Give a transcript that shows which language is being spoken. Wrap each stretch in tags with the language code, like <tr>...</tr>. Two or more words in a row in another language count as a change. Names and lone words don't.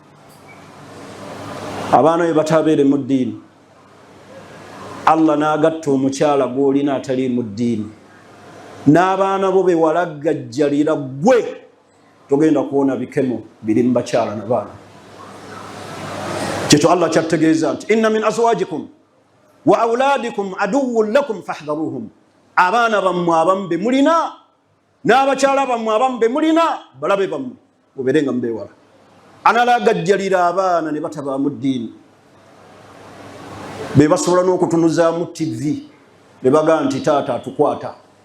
<lg>Abaana bwe batabeere mu ddiini, Allah n'agatta omukyala gw'olina atali mu ddiini, n'abaana bo be walagajjalira gwe, togenda kuwona bikemo biri mu bakyala n'abaana. Kyekyo Allah kyategeeza nti</lg> <ar>إن من أزواجكم وأولادكم عدوا لكم فاحذروهم.</ar> <lg>Abaana bammwe abamu be mulina n'abakyala bammwe abamu be mulina balabe bammwe, mubeerenga mubeewala. Analagajjalira abaana ne bataba mu ddiini, be basobola n'okutunuzaamu TV ne bagamba nti taata atukwata.</lg>